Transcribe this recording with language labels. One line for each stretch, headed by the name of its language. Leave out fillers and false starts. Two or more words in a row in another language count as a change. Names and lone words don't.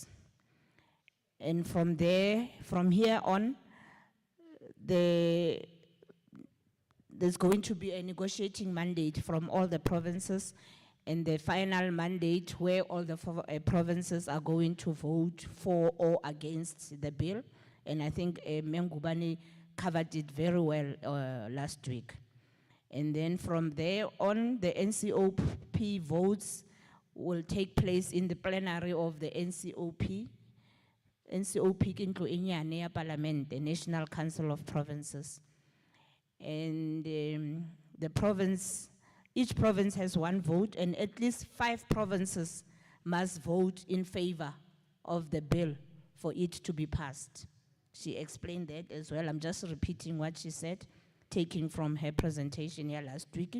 English: And from there, from here on, there's going to be a negotiating mandate from all the provinces, and the final mandate where all the provinces are going to vote for or against the bill. And I think Mengubani covered it very well last week. And then from there on, the NCOP votes will take place in the plenary of the NCOP.
Southern Sotho: NCOP ke ntlo e nyane ya Parliament, the National Council of Provinces.
English: And the province, each province has one vote, and at least 5 provinces must vote in favor of the bill for it to be passed. She explained that as well. I'm just repeating what she said, taking from her presentation here last week.